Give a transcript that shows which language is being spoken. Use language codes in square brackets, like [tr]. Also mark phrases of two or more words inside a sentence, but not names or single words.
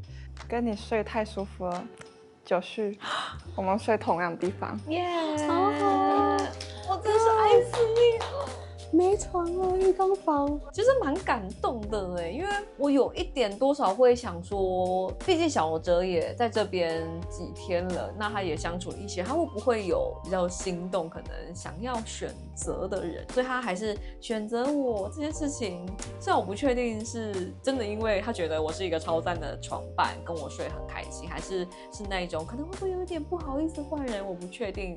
[zh] 跟你睡太舒服了，九旭，我們睡同樣的地方，超好，我真是愛死你了。沒床啊，浴缸房，其實蠻感動的哎，因為我有一點多少會想說，畢竟小哲也在這邊幾天了，那他也相處了一些，他會不會有比較心動，可能想要選擇的人，所以他還是選擇我這件事情。雖然我不確定是真的，因為他覺得我是一個超讚的床伴，跟我睡很開心，還是那一種可能會不會有一點不好意思換人，我不確定。